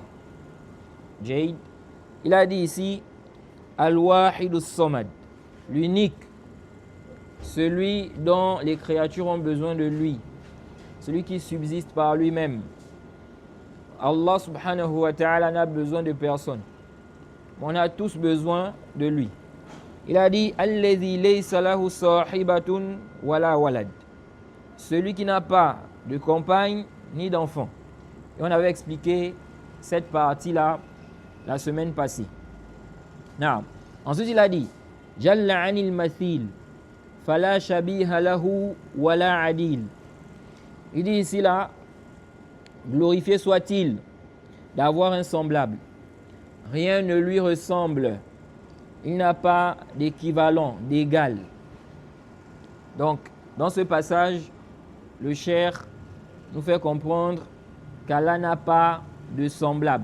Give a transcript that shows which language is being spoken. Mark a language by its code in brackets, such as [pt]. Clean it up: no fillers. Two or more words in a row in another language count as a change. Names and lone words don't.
[fr] Jayd, il a dit ici [ar] الواحد الصمد, [fr] l'unique, celui dont les créatures ont besoin de lui, celui qui subsiste par lui-même. Allah [ar] سبحانه وتعالى [fr] n'a besoin de personne. On a tous besoin de lui. Il a dit [ar] الذي ليس له صاحبة ولا ولد, [fr] celui qui n'a pas de compagne ni d'enfant. Et on avait expliqué cette partie-là la semaine passée. Ensuite, il a dit [ar] جل عن المثيل فلا شبيه له ولا عديل. [fr] Il dit ici là, glorifié soit-il d'avoir un semblable. Rien ne lui ressemble. Il n'a pas d'équivalent, d'égal. Donc, dans ce passage, le cheikh nous fait comprendre qu'Allah n'a pas de semblable.